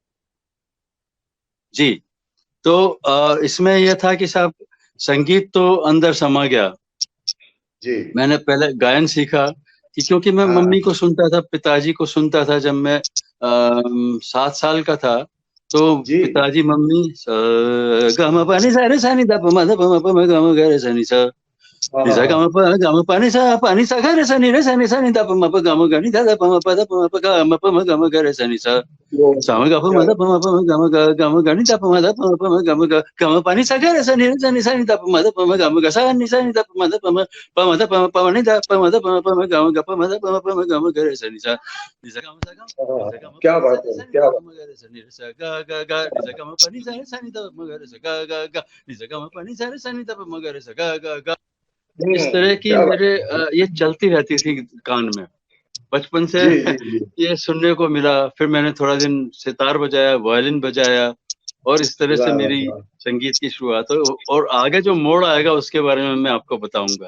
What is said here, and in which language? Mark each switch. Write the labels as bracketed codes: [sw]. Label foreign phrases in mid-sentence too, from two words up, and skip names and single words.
[hi] जी तो इसमें यह था कि साहब संगीत तो अंदर समा गया। जी मैंने पहले गायन सीखा कि क्योंकि मैं हाँ मम्मी को सुनता था, पिताजी को सुनता था। जब मैं 7 साल का था तो जी पिताजी मम्मी ग म प नि सा रे सा नि ध प म ध प म प म ग म ग रे सा नि सा हाँ नि हाँ सा ग हाँ म प ग म प नि सा ग रे सा नि सा नि ध प म प ग म ग नि ध ध प म प ध प म प ग म प म ग म ग रे सा नि सा सा म ग प म क्या ध प म प म ग म ग नि ध प म ध प म प म ग म ग ग म प नि सा ग रे सा नि सा नि ध प म ध प म ग म ग सा नि ध प म ध प म प म ध प म प म नि ध प म ध प म प म ग म ग प म ध प म प म ग म ग रे सा नि सा नि सा ग म सा ग नि सा ग म प क्या नि सा बात नि है सा नि ध क्या प बात। म ग रे सा नि सा ग ग ग नि सा ग म प नि सा रे सा नि ध प म ग रे सा ग ग ग नि सा ग म प नि सा रे सा नि ध प म ग रे सा ग ग ग। इस तरह की क्या बात। मेरे ये चलती रहती थी कान में बचपन से। जी जी जी ये सुनने को मिला। फिर मैंने थोड़ा दिन सितार बजाया, वायलिन बजाया, और इस तरह से वाह वाह मेरी वाह। संगीत की शुरुआत हो। और आगे जो मोड़ आएगा उसके बारे में मैं आपको बताऊंगा।